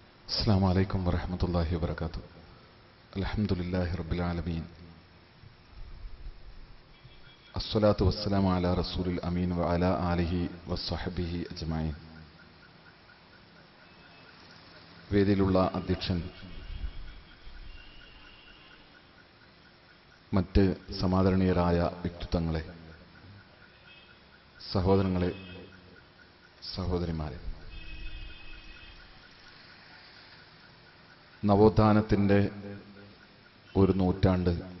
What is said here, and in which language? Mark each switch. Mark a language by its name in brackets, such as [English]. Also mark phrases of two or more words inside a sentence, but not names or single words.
[Arabic] السلام عليكم ورحمة الله وبركاته. الحمد لله رب العالمين. الصلاة والسلام على رسول الأمين وعلى آله وصحبه أجمعين. [Malayalam] വേദിയിലുള്ള അധ്യക്ഷൻ, മറ്റ് സമാദരണീയരായ വ്യക്തിത്വങ്ങളെ, സഹോദരങ്ങളെ, സഹോദരിമാരെ, നവോത്ഥാനത്തിൻ്റെ ഒരു നൂറ്റാണ്ട്